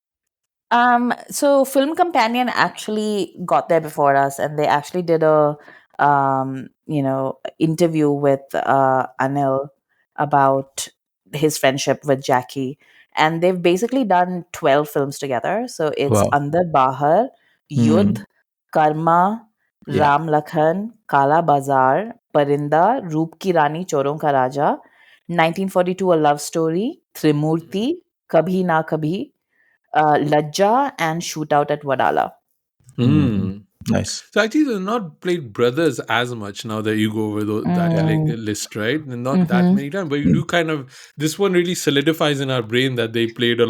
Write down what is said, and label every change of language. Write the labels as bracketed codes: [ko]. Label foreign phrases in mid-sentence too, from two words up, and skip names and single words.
[en] So Film Companion actually got there before us, and they actually did a interview with Anil about his friendship with Jackie, and they've basically done 12 films together. So it's Wow. Andar Bahar, Yudh, Mm. Karma, Yeah. Ram Lakhan, Kala Bazaar, Parinda, Roop Ki Rani, Choron Ka Raja, 1942, A Love Story, Trimurti, Kabhi Na Kabhi, Lajja, and Shootout at Wadala. Mm. Hmm. Nice. So actually, they're not played brothers as much now that you go over that Yeah. Mm. list, right? And not that Mm-hmm. many times, but you do kind of. This one really solidifies in our brain that they played a